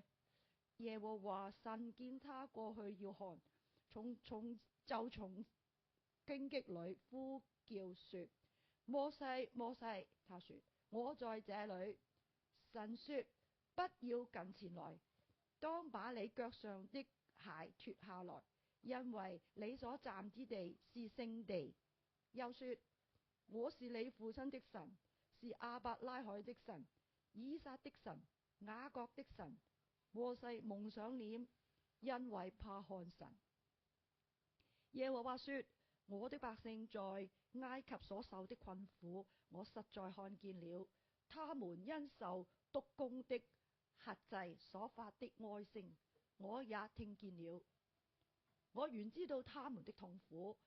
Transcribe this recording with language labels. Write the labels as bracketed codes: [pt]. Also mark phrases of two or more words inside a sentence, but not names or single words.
[zh] 耶和華神見他過去要看，就從荊棘裏呼叫說：摩西，摩西！他說：我在這裏。神說：不要近前來，當把你腳上的鞋脱下來，因為你所站之地是聖地。又說： 我是你父親的神，是亞伯拉罕的神，以撒的神，雅各的神。摩西蒙上臉，因為怕看神。耶和華說：我的百姓在埃及所受的困苦，我實在看見了；他們因受督工的轄制所發的哀聲，我也聽見了。我原知道他們的痛苦，